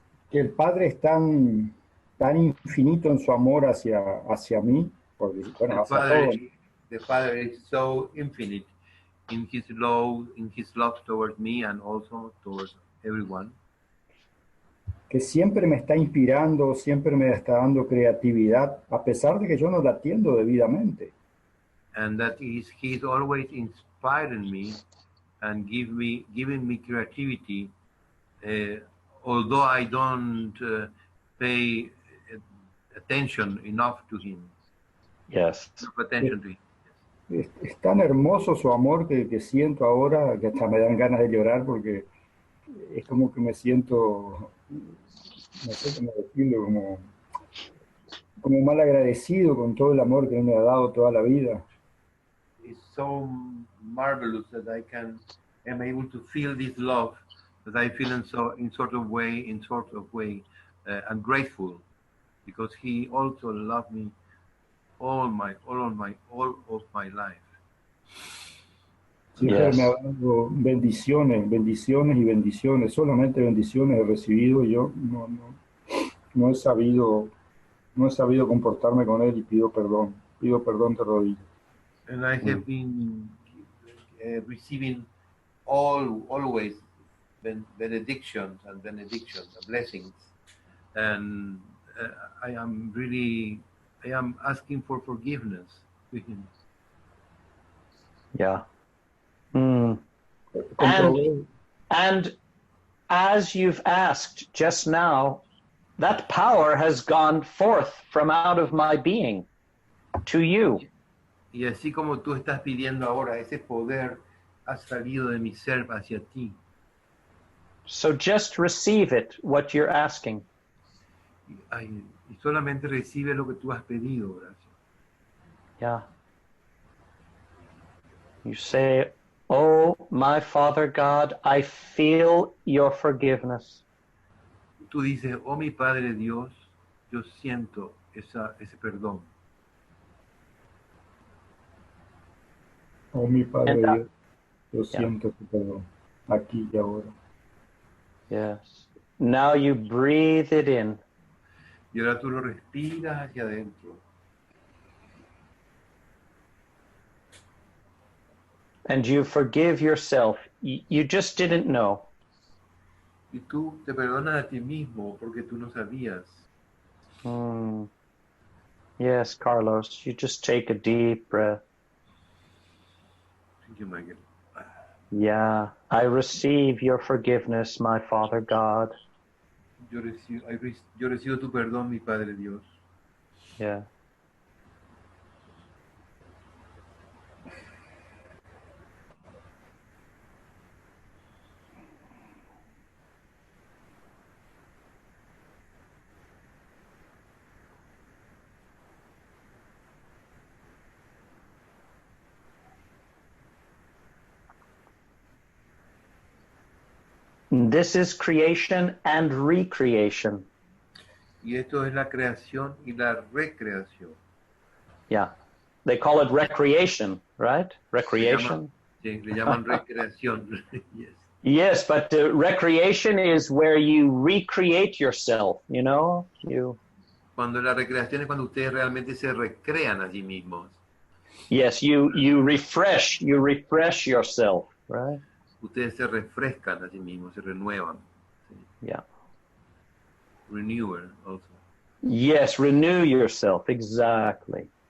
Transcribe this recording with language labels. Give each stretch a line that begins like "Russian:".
Spanish: Que el Padre es tan infinito en su amor hacia mí, hacia todos.
English: The Father is so infinite in his love towards me and also towards everyone.
Spanish: Que siempre me está inspirando, siempre me está dando creatividad, a pesar de que yo no la atiendo debidamente.
English: And that he's always inspiring me and giving me creativity, although I don't pay attention enough to him. Yes. Enough attention to him.
Spanish: Es tan hermoso su amor que siento ahora, que hasta me dan ganas de llorar porque es como que me siento, no sé cómo decirlo, como mal agradecido con todo el amor que él me ha dado toda la vida.
English: It's so marvelous that am able to feel this love that I feel in sort of way, I'm grateful because he also loved me all of my life.
Spanish: Siempre me ha dado bendiciones, bendiciones y bendiciones, solamente bendiciones he recibido. Yo no he sabido comportarme con él y pido perdón de rodillas.
English: And I have been receiving always benedictions and blessings, and I am asking for forgiveness to him. Yeah. And as you've asked just now, that power has gone forth from out of my being to you.
Spanish: Y así como tú estás pidiendo ahora, ese poder ha salido de mi ser hacia ti.
English: So just receive it, what you're asking.
Spanish: Y solamente recibe lo que tú has pedido, Horacio.
English: Yeah. You say, "Oh, my Father God, I feel your forgiveness."
Spanish: Tú dices, oh mi Padre Dios, yo siento ese perdón. Oh, mi Padre
English: And
Spanish: Dios, yo
English: yeah.
Spanish: siento tu perdón, aquí y ahora.
English: Yes. Now you breathe it in.
Spanish: Y ahora tú lo respiras hacia adentro.
English: And you forgive yourself. You just didn't know.
Spanish: Y tú te perdonas a ti mismo porque tú no sabías.
English: Yes, Carlos, you just take a deep breath. Thank you, Michael. Yeah, I receive your forgiveness, my Father God.
Spanish: Yo recibo tu perdón, mi Padre Dios.
English: Yeah. This is creation and recreation.
Spanish: Y esto es la creación y la recreación.
English: Yeah. They call it recreation, right? Recreation.
Spanish: Le llaman recreación.
English: Yes. Yes, but recreation is where you recreate yourself, you know?
Spanish: Cuando la recreación es cuando ustedes realmente se recrean a sí mismos.
English: Yes, you refresh yourself, right?
Spanish: Ustedes se refrescan a sí mismos, se renuevan. ¿Sí?
English: Yeah. Renewer also. Yes, renew yourself, exactly.